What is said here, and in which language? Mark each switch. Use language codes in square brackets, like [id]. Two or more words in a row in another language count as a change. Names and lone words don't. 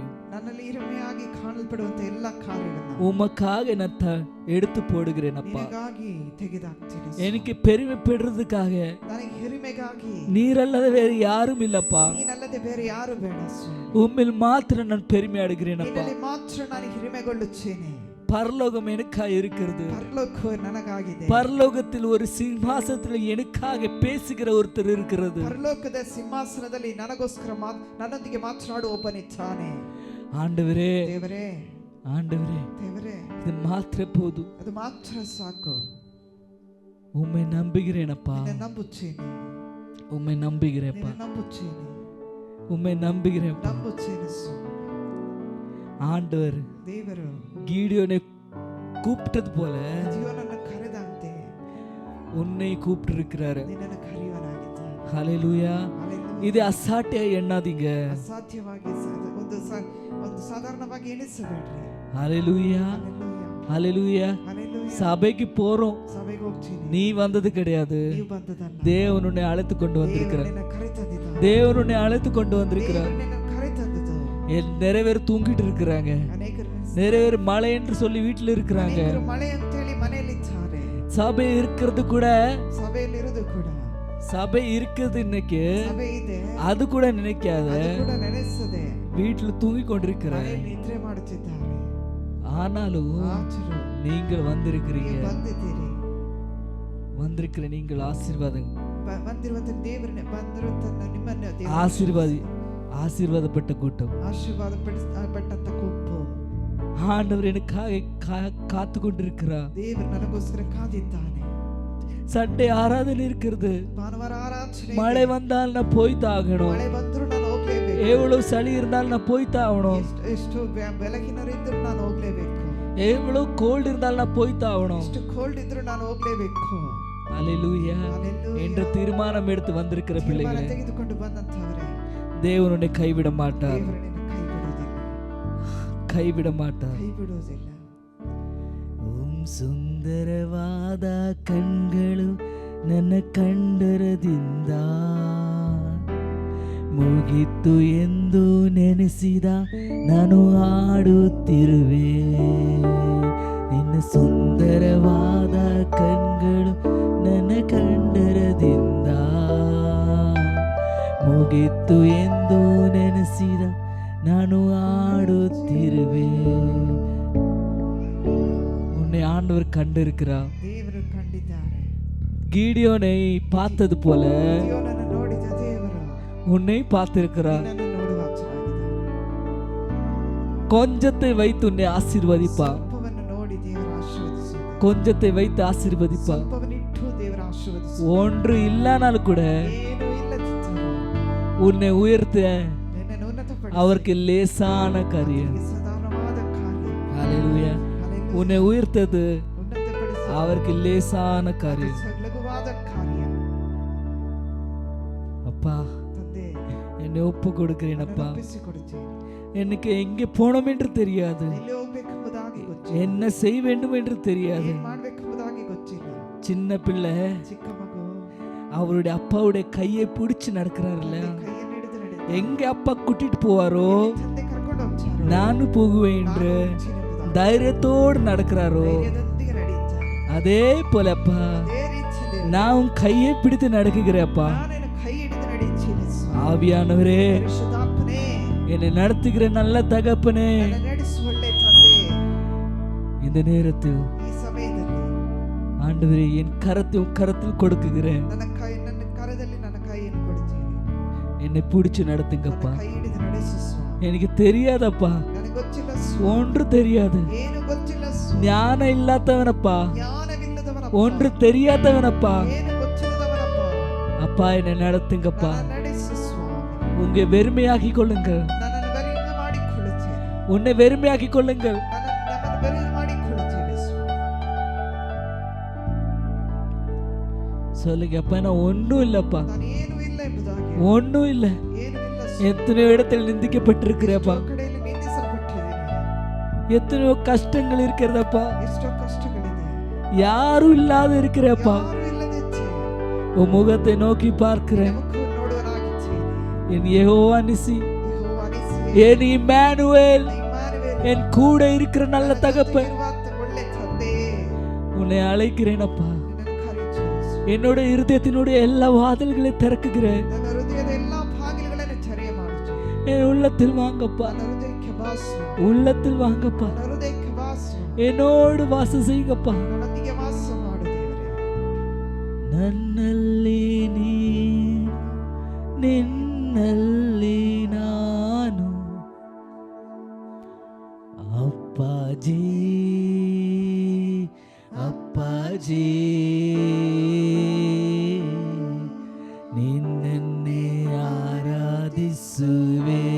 [kn] ನನ್ನಲ್ಲಿ ಹಿರಿಮೆಯಾಗಿ ಕಾಣಲ್ಪಡುವಂತ ಎಲ್ಲ ಕಾರ್ಯಗಳನ್ನು [ta] உமக்காக நான் எடுத்து போடுகிறேன் அப்பா. [kn] ನಿನಗಾಗಿ ತೆಗೆದಾಕ್ತೀನಿ. [ta] எனக்கு பெருமைப்படுறதுக்காக [kn] ನನಗೆ ಹಿರಿಮೆಗಾಗಿ [ta] நீரல்லது வேறு யாரும் இல்லப்பா. [kn] ನೀನಲ್ಲದೆ ಬೇರೆ ಯಾರು ಬೇಡ. [ta] உம்மில் மாத்திரம் நான் பெருமை அடைகிறேன் அப்பா. [kn] ನಿನ್ನಲ್ಲಿ ಮಾತ್ರ ನಾನು ಹಿರಿಮೆಗೊಳ್ಳುತ್ತೇನೆ. [ta] பரலோகம் எனக்காக இருக்கிறது. [kn] ಪರಲೋಕವು ನನಗಾಗಿದೆ. [ta] பரலோகத்தில் ஒரு சிம்மாசனத்தில் எனக்காக பேசுகிற ஒருத்தர் இருக்கிறது. [kn] ಪರಲೋಕದ ಸಿಂಹಾಸನದಲ್ಲಿ ನನಗೋಸ್ಕರ ನನ್ನೊಂದಿಗೆ ಮಾತನಾಡುವ ಒಬ್ಬನಿದ್ದಾನೆ. [ta] ஆண்டவரே, [kn] ದೇವರೇ, [ta] ஆண்டவரே, [kn] ದೇವರೇ, [ta] இது மாத்திர போதும். [kn] ಅದು ಮಾತ್ರ ಸಾಕು. [ta] உம்மை நம்புகிறேனப்பா, [kn] ನಿನ್ನ ನಂಬುತ್ತೇನೆ, [ta] உம்மை நம்புகிறேன்ப்பா, [kn] ನಿನ್ನ ನಂಬುತ್ತೇನೆ, [ta] உம்மை நம்புகிறேன்ப்பா. [kn] ನಂಬುತ್ತೇನೆ. [ta] ஆண்டவர் [kn] ದೇವರು [ta] கீடியோனை கூப்பிட்டது போல [kn] ಗಿದ್ಯೋನನ್ನು ಕರೆದಂತೆ [ta] உன்னை கூப்பிட்டு இருக்கிறாரு. [kn] ನಿನ್ನನ್ನು ಕರೆಯುವನಾಗಿದ್ದಾನೆ. [ta] ஹalleluya. [kn] Hallelujah. [ta] இது ಅಸಾಧ್ಯ ಎಣ್ಣಾದೀங்க. [kn] ಅಸಾಧ್ಯವಾಗಿ ಒಂದು ಸಾಧಾರಣವಾಗಿ ಎಣಿಸಬೇಡ್ರಿ. [ta] ஹalleluya. [kn] Hallelujah. [ta] ஹalleluya. [kn] Hallelujah. [ta] சபைக்கு போறோம், [kn] ಸಭೆಗೆ ಹೋಗ್ತೀನಿ, [ta] நீ வந்தது கிடையாது. [kn] ನೀವು ಬಂದದಲ್ಲ. [ta] தேவன் உன்னை அழைத்து கொண்டு வந்திருக்கிறார். [kn] ನಿನ್ನ ಕರೆತಂದಿದ್ದಾನೆ. [ta] தேவன் உன்னை அழைத்து கொண்டு வந்திருக்கிறார். [kn] ನಿನ್ನ ಕರೆತಂದದ್ದು. [ta] நிறைய பேர் தூங்கிட்டு இருக்கிறாங்க, [kn] ಅನೇಕರು [ta] நிறைய பேர் மழை என்று சொல்லி வீட்டுல இருக்கிறாங்க. [kn] ಮಳೆ ಅಂತ ಹೇಳಿ ಮನೆಯಲ್ಲಿದ್ದಾರೆ. [ta] சபை இருக்கிறது கூட, [kn] ಸಭೆಯಲ್ಲಿರೋದು ಕೂಡ, [ta] சபை இருக்குது இன்னைக்கு, [kn] ಸಭೆ ಇದೆ [ta] அது கூட நினைக்காத, [kn] ಅದು ಕೂಡ ನೆನೆಸದೆ [ta] வீட்டுல தூங்கி கொண்டிருக்கிறாங்க. [kn] ಮನೆಯಲ್ಲಿ ನಿದ್ರೆ ಮಾಡುತ್ತಿದ್ದಾರೆ. [ta] ஆனாலும் [kn] ಆಚರು [ta] நீங்கள் வந்திருக்கிறீங்க. [kn] ನೀವು ಬಂದಿದ್ದೀರಿ. [ta] வந்திருக்கிற நீங்கள் ஆசீர்வாதம், [kn] ಬಂದಿರುವಂತ ದೇವರನ್ನ ಬಂದಿರುವಂತ ನಿಮ್ಮನ್ನ ದೇವರು [ta] ஆசீர்வாதப்பட்ட கூட்டம். [kn] ಆಶೀರ್ವಾದ ಪಟ್ಟಂತ ಗುಂಪು. [ta] ஆண்டவர் எனக்காக காத்து கொண்டிருக்கிறார். [kn] ದೇವರು ನನಗೋಸ್ಕರ ಕಾದಿದ್ದಾನೆ. [ta] சண்டே ஆராதனை இருக்கிறது, [kn] ಭಾನುವಾರ ಆರಾಧನೆ. [ta] மழை வந்தால் நான் போய் தாகணும், [kn] ಮಳೆ ಬಂದರೂ ನಾನು ಹೋಗ್ಲೇಬೇಕು. [ta] எவ்வளவு சளி இருந்தாலும் நான் போய் தாகணும், [kn] ಎಷ್ಟು ಬೆಳಗಿನರಿದ್ದರೂ ನಾನು ಹೋಗ್ಲೇಬೇಕು. [ta] எவ்வளவு கோல்டு இருந்தாலும் நான் போய் தாகணும். [kn] ಎಷ್ಟು ಕೋಲ್ಡ್ ಇದ್ರೂ ನಾನು ಹೋಗ್ಲೇಬೇಕು. [ta] ஹalleluya. [kn] Hallelujah. [ta] என்ற தீர்மானம் எடுத்து வந்திருக்கிற பிள்ளைகளே, [kn] ತೆಗೆದುಕೊಂಡು ಬಂದಂತವರೇ, [ta] தேவன் உன்னை கைவிட மாட்டார், [kn] ದೇವರು ನಿನ್ನ ಕೈ ಬಿಡುವುದಿಲ್ಲ, [ta] கைவிட மாட்டார். [kn] ಕೈ ಬಿಡುವುದಿಲ್ಲ. ಸುಂದರವಾದ ಕಣ್ಗಳು ನನ್ನ ಕಂಡರದಿಂದ ಮುಗಿತು ಎಂದು ನೆನೆಸಿದ ನಾನು ಹಾಡುತ್ತಿರುವೆ. ನಿನ್ನ ಸುಂದರವಾದ ಕಣ್ಗಳು ನನ್ನ ಕಂಡರದಿಂದ ಮುಗಿತು ಎಂದು ನೆನೆಸಿದ ನಾನು ಹಾಡುತ್ತಿರುವೆ. [ta] உன்னை ஆண்டவர் கண்டு இருக்கிறார். [kn] ದೇವರು ಕಂಡಿದ್ದಾರೆ. [ta] கீடியோனை பார்த்தது போல [kn] ಗಿದ್ಯೋನನ್ನು ನೋಡಿದ ದೇವರು [ta] உன்னை பார்த்திருக்கிறார். [kn] ನಿನ್ನನ್ನು ನೋಡುವಾತನಾಗಿದ್ದಾನೆ. [ta] கொஞ்சத்தை வைத்து உன்னை ஆசீர்வதிப்பா, [kn] ಸ್ವಲ್ಪವನ್ನು ನೋಡಿ ದೇವರು ಆಶೀರ್ವದಿಸುತ್ತಾನೆ. [ta] கொஞ்சத்தை வைத்து ஆசீர்வதிப்பா. [kn] ಸ್ವಲ್ಪವನ್ನಿಟ್ಟು ದೇವರು ಆಶೀರ್ವದಿಸುತ್ತಾನೆ. [ta] ஒன்று இல்லனாலும் கூட [kn] ಏನು ಇಲ್ಲದಿದ್ದರೂ [ta] உன்னை உயர்த்த [kn] ನಿನ್ನನ್ನು ಉನ್ನತಪಡಿಸಿ [ta] அவருக்கு லேசான காரியம். [kn] ಆತನಿಗೆ ಸಾಧಾರಣವಾದ ಕಾರ್ಯ. [ta] ஹalleluya. [kn] Hallelujah. [ta] உன்னை உயர்த்தது [kn] ಉನ್ನತಪಡಿಸಿ [ta] அவருக்கு லேசான காரியம். [kn] ಲಘುವಾದ ಕಾರ್ಯ. [ta] அப்பா, [kn] ತಂದೆ, [ta] என்னை ஒப்பு கொடுக்கிறேன் அப்பா. [kn] ಒಪ್ಪಿಸಿಕೊಡುತ್ತೇನೆ. [ta] எனக்கு எங்கே போனோம் என்று தெரியாது, [kn] ಎಲ್ಲಿ ಹೋಗ್ಬೇಕೆಂಬುದಾಗಿ ಗೊತ್ತಿಲ್ಲ, [ta] என்ன செய்ய வேண்டும் என்று தெரியாது. [kn] ಏನ್ ಮಾಡ್ಬೇಕೆಂಬುದಾಗಿ ಗೊತ್ತಿಲ್ಲ. [ta] சின்ன பிள்ளை [kn] ಚಿಕ್ಕ ಮಗು [ta] அவருடைய அப்பாவுடைய கையை பிடிச்சு நடக்கிறாருல்ல, [kn] ಕೈಯನ್ನು ಹಿಡಿದು ನಡೆದ. [ta] எங்க அப்பா கூட்டிட்டு போவாரோ [kn] ತಂದೆ ಕರ್ಕೊಂಡು ಹೋಗ್ತಾರೋ, [ta] நானும் போகுவேன் என்று தைரியத்தோடு நடக்கிறாரோ, [kn] ಧೈರ್ಯದೊಂದಿಗೆ ನಡೆಯುತ್ತಾರೆ. [ta] அதே போல அப்பா [kn] ಅದೇ ರೀತಿಯಲ್ಲಿ [ta] நான் உன் கையை பிடித்து நடக்குகிறேன்ப்பா. [kn] ನಾನೇನು ಕೈ ಹಿಡಿದು ನಡೆಯುತ್ತೇನೆ. [ta] ஆவியானவரே, [kn] ಪರಿಶುದ್ಧಾತ್ಮನೇ, [ta] என்னை நடத்துகிற நல்ல தகப்பனே, [kn] ನನ್ನ ನಡೆಸು ಒಳ್ಳೆ ತಂದೆ, [ta] இந்த நேரத்தில் [kn] ಈ ಸಮಯದಲ್ಲಿ [ta] ஆண்டவரே என் கரத்தை உன் கரத்தில் கொடுக்குகிறேன். [kn] ನನ್ನ ಕರದಲ್ಲಿ ನನ್ನ ಕೈಯನ್ನು ಕೊಡುತ್ತೇನೆ. [ta] என்னை பிடிச்சு நடத்துங்கப்பா. [kn] ನನ್ನ ಕೈ ಹಿಡಿದು ನಡೆಸು ಸ್ವಾಮಿ. [ta] எனக்கு தெரியாதப்பா, [kn] ನನಗೆ ಗೊತ್ತಿಲ್ಲ ಸ್ವಾಮಿ. [ta] ஒன்று தெரியாது, [kn] ಏನು ಗೊತ್ತಿಲ್ಲ ಸ್ವಾಮಿ. [ta] ஞானம் இல்லாதவனப்பா, [kn] ಜ್ಞಾನವಿಲ್ಲದವನಪ್ಪ, [ta] ஒன்று தெரியாதவனப்பா. [kn] ಏನು ಗೊತ್ತಿಲ್ಲದವನಪ್ಪ. [ta] அப்பா என்னை நடத்துங்கப்பா. [kn] ನನ್ನ ನಡೆಸು ಸ್ವಾಮಿ. [ta] உங்க வெறுமையாக்கி கொள்ளுங்கள், [kn] ನನ್ನನ್ನು ಬೆರಳು ಮಾಡಿಕೊಳ್ಳುತ್ತೇನೆ. [ta] உன்னை வெறுமையாக்கி கொள்ளுங்கள். [kn] ನಮ್ಮನ್ನು ಬೆರಳು ಮಾಡಿಕೊಳ್ಳುತ್ತೇವೆ ಸ್ವಾಮಿ. [ta] சொல்லுங்க அப்பா, நான் ஒன்றும் இல்லப்பா, [kn] ನಾನು ಏನು ಇಲ್ಲ ಎಂಬುದಾಗಿ, [ta] ஒன்றும் இல்லை. [kn] ಏನು ಇಲ್ಲ ಸ್ವಾಮಿ. [ta] எத்தனையோ இடத்தில் நிந்திக்கப்பட்டிருக்கிறப்பா, [kn] ಎಷ್ಟೋ ಕಡೆಯಲ್ಲಿ ನಿಂದಿಸಲ್ಪಟ್ಟಿದ್ದೇನೆ. [ta] எத்தனையோ கஷ்டங்கள் இருக்கிறதப்பா, [kn] ಎಷ್ಟೋ ಕಷ್ಟಗಳಿದೆ. [ta] யாரும் இல்லாத இருக்கிறப்பா. [kn] ಯಾರೂ ಇಲ್ಲದಿದ್ದೆ [ta] உன் முகத்தை நோக்கி பார்க்கிறேன். [kn] ಮುಖವನ್ನು ನೋಡುವನಾಗಿದ್ದೇನೆ. [ta] என் யெகோவா நிசி, [kn] ಯೆಹೋವ ನಿಸ್ಸಿ, [ta] என் இம்மானுவேல், [kn] ಇಮ್ಮಾನುವೇಲ್, [ta] என் கூட இருக்கிற நல்ல [kn] ನನ್ನ [ta] தகப்பன், [kn] ಜೊತೆಗಿರುವಂತ ಒಳ್ಳೆ ತಂದೆ, [ta] உன்னை அழைக்கிறேனப்பா. [kn] ನಿನ್ನನ್ನು ಕರೆಯುತ್ತೇನೆ. [ta] என்னோட இருதயத்தினுடைய எல்லா வாதில்களை திறக்குகிறேன். [kn] ನನ್ನ ಹೃದಯದ ಎಲ್ಲಾ ಬಾಗಿಲುಗಳನ್ನು ತೆರೆಯ ಮಾಡುತ್ತೇನೆ. [ta] என் உள்ளத்தில் வாங்கப்பா, [kn] ನನ್ನ ಹೃದಯಕ್ಕೆ ಬಾಸು, [ta] உள்ளத்தில் வாங்கப்பா, [kn] ನನ್ನ ಹೃದಯಕ್ಕೆ ಬಾಸು, [ta] என்னோடு வாசம் செய்யுங்கப்பா. [kn] ನನ್ನೊಂದಿಗೆ ವಾಸ ಮಾಡು ದೇವರೇ. ನನ್ನಲ್ಲಿ ನೀ, ನಿನ್ನಲ್ಲಿ ನಾನು, ಅಪ್ಪಾಜಿ ಅಪ್ಪಾಜಿ, ನಿನ್ನನ್ನೇ ಆರಾಧಿಸುವೆ.